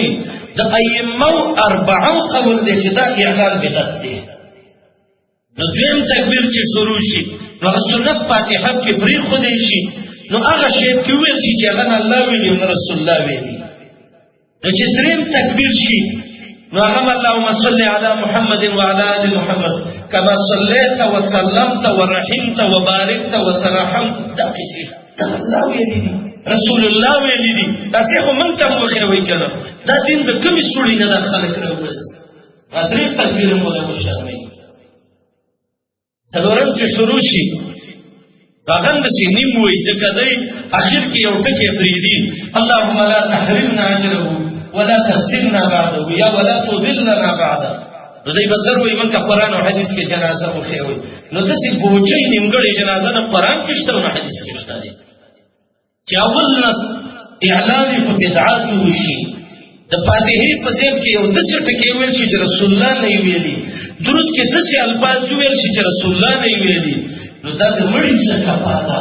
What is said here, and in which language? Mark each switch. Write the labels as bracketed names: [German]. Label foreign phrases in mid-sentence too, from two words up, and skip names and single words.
[Pashto] د ائمه اربعه قول دی چې دا اعلان بدعت دی. نو دویم تکبیر چې شروع شي نو هغه سنت فاتحه کې پرېښودی شي، نو هغه شی کې ویل شي چې هغه نه الله ویلي او نه رسول الله ویلي. نو چې دریم تکبیر شي نو هغه [Arabic] اللهم صل علی محمد وعلى ال محمد کما صلیت وسلمت ورحمت وبارکت وترحمت. [Pashto] دا کیسې دا الله ویلي دي، رسول الله ویلي دي. تاسې خو موږ ته وښیوئ که نه؟ دا دین د کومې سوړې نه دا خلک راوباسي. دا درې تکبیر مو له وشرموي. څلورم چې شروع شي هغه همداسې نیم وایي، ځکه دی اخر کې یو ټکی پرېږدي [Arabic] اللهم لا تحرمنا اجره ولا تفتنا بعده [Pashto] یا [Arabic] ولا تضلنا بعده. [Pashto] نو دی به زر وایي موږ ته قرآن او حدیث کې جنازه وښیوئ. نو داسې بوجۍ نیمګړې جنازه نه قرآن کې شته او نه حدیث کې شته دی. چې اول نه اعلان په بدعاتو وشي. د فاتحې په ځای کې یو داسې ټکی ویل شي چې رسول الله نه یې ویلي، درود کې داسې الفاظ ویل شي چې رسول الله نه یې ویلي، نو دا د مړي صفا ده.